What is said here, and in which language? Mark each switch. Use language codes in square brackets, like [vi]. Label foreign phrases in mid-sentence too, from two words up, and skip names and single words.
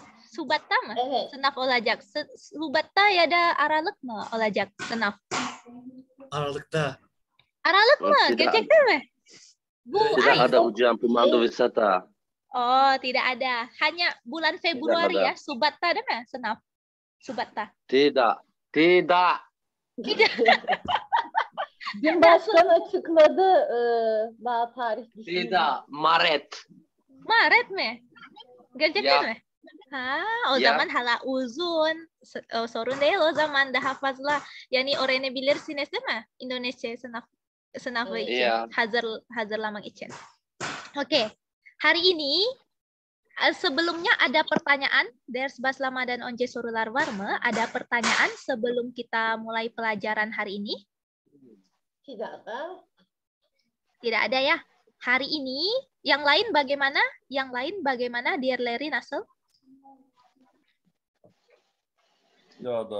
[tr] Subatta mı? Evet. Sınav olacak. Subatta ya da Aralık mı olacak sınav? Aralıkta. Aralık mı? [id] Tidak. [tr] Gerçekten mi? Bu [id] Tidak [tr] ay. [id] ada ujian pemandu wisata. Oh, tidak ada. Hanya bulan Februari ya. ada. [tr] Subatta değil mi? Sınav. Subatta. [id] Tidak. Tidak. [tr] Cumhurbaşkanı açıkladı daha tarih düşünüyor. [id] Tidak. Maret. [tr] Maret mi? Gerçekten [id] Ya. [tr] mi? Ha, o [id] Ya. [tr] zaman hala uzun. Sorun değil o zaman daha fazla. Yani öğrenebilirsiniz değil mi? Indonesia sınavı için. [id] Iya. [tr] Hazırlamak için. [id] Oke. Hari ini sebelumnya ada pertanyaan. [tr] Ders Baslama dan Once Sorular var mı? [id] Ada pertanyaan sebelum kita mulai pelajaran hari ini? Tidak ada. Tidak ada ya. Hari ini yang lain bagaimana? Yang lain bagaimana? Dear Larry, Nasel? Tidak ada.